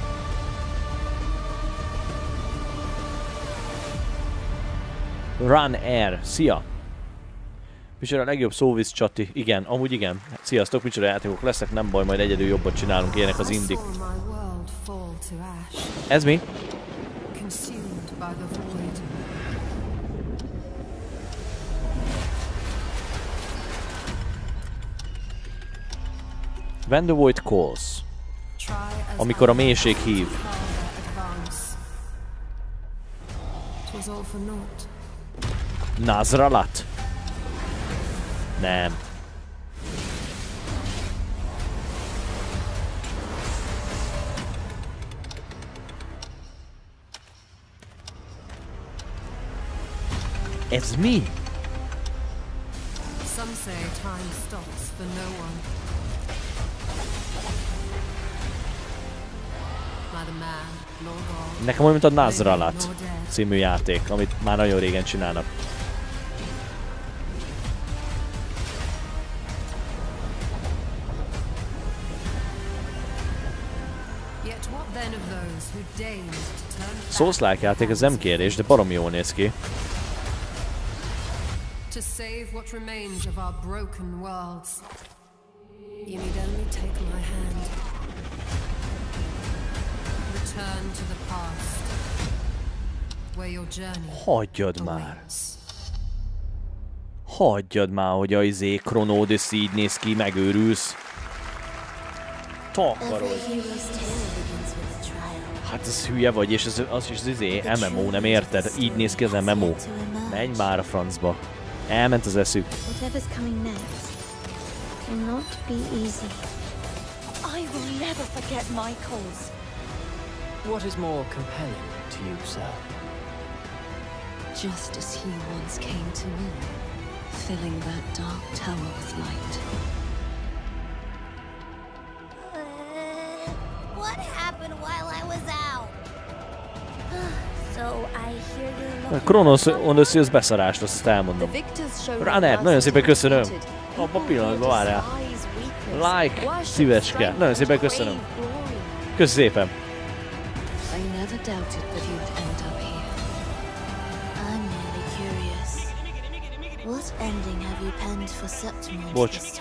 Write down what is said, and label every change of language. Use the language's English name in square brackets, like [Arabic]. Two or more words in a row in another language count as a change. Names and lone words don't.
[Hungarian] Run Air. Szia! Micsoda a legjobb szóvíz csati. Igen, amúgy igen. Sziasztok, micsoda játékok lesznek, nem baj, majd egyedül jobbat csinálunk, ilyenek az indik. Ez mi? [English] When the void calls. [Hungarian] Amikor a mélység hív. Nazralat? Nem. Ez mi? [English] Some say time stops for no one. [Hungarian] Nekem olyan, mint a Nazralat című játék, amit már nagyon régen csinálnak. Souls-like játék, ez nem kérdés, de baromi jól néz ki. [English] To save what remains of our broken worlds, you need only take my hand. Return to the past, where your journey. [Hungarian] Hagyjad már. Hagyjad már, hogy a Chronodis így néz ki, megőrülsz. Takarod. Hát ez hülye vagy, és az is MMO, nem érted? Így néz ki az MMO. Menj már a francba. Elment az eszük. [English] What is more compelling to you, sir? Just as he once came to me, filling that dark tower with light. What happened while I was out? So I hear you. [Hungarian] Kronos Odyssey az beszarás, azt elmondom. Runner, nagyon szépen köszönöm. Abba a pillanatban várjál. Like, szívecske. Nagyon szépen köszönöm. Köszi szépen. Bocs.